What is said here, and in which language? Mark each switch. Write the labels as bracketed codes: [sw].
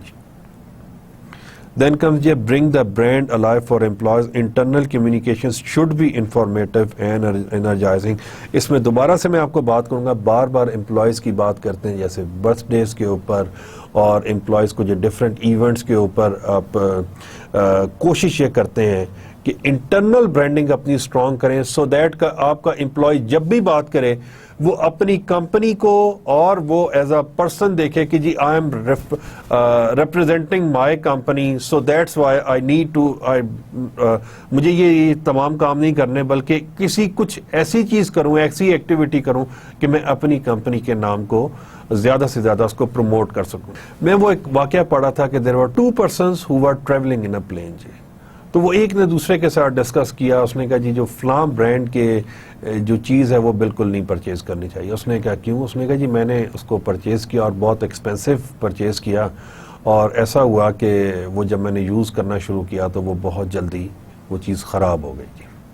[en] جی then comes جی bring the brand alive for employees. Internal communication should be informative and energising. [ur] اس میں دوبارہ سے میں آپ کو بات کروں گا، بار بار امپلائیز کی بات کرتے ہیں جیسے برتھ ڈیز کے اوپر اور امپلائیز کو جو ڈفرینٹ ایونٹس کے اوپر آپ کوشش یہ کرتے ہیں کہ انٹرنل برانڈنگ اپنی اسٹرانگ کریں سو دیٹ آپ کا امپلائی جب بھی بات کرے وہ اپنی کمپنی کو اور وہ ایز اے پرسن دیکھے کہ جی [en] I am representing my company so that's why I need to [ur] مجھے یہ تمام کام نہیں کرنے بلکہ کسی کچھ ایسی چیز کروں ایسی ایکٹیویٹی کروں کہ میں اپنی کمپنی کے نام کو زیادہ سے زیادہ اس کو پروموٹ کر سکوں. میں وہ ایک واقعہ پڑھا تھا کہ [en] there were two persons who were traveling in a plane جی. [ur] تو وہ ایک نے دوسرے کے ساتھ ڈسکس کیا, اس نے کہا جی جو فلاں برانڈ کے جو چیز ہے وہ بالکل نہیں پرچیز کرنی چاہیے. اس نے کہا کیوں؟ اس نے کہا جی میں نے اس کو پرچیز کیا اور بہت ایکسپینسو پرچیز کیا اور ایسا ہوا کہ وہ جب میں نے یوز کرنا شروع کیا تو وہ بہت جلدی وہ چیز خراب ہو گئی جی,